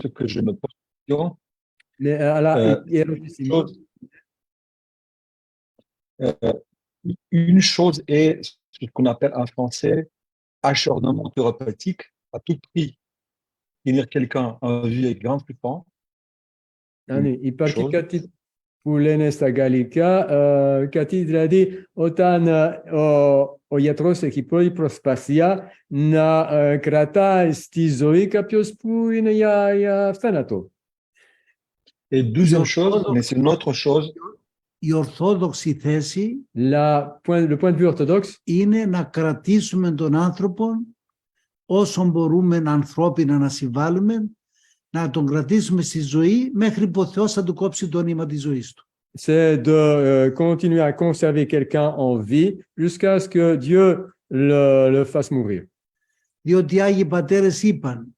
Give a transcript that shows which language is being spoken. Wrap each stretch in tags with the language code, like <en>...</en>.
<fr>ce que je me pose question, Mais alla chose, une chose est ce qu'on appelle en français acharnement thérapeutique, à tout prix tenir quelqu'un en vie avec grand souffrance.</fr> <el>υπάρχει κάτι που λένε στα γαλλικά, κάτι δηλαδή όταν ο γιατρός έχει πολλή προσπάθεια να κρατάει στη ζωή κάποιος που είναι για θάνατο.</el> <fr>Et deuxième chose, mais c'est une autre chose,</fr> <el>Η ορθόδοξη θέση</el> <fr>Le point de vue orthodoxe,</fr> <el>είναι να κρατήσουμε τον άνθρωπο όσο μπορούμε ανθρώπινα να συμβάλλουμε, να τον κρατήσουμε στη ζωή μέχρι που ο Θεός θα του κόψει το νήμα της ζωής του.</el> <fr>c'est de continuer à conserver quelqu'un en vie jusqu'à ce que Dieu le fasse mourir.</fr> <el>Διότι οι Άγιοι Πατέρες είπαν,</el>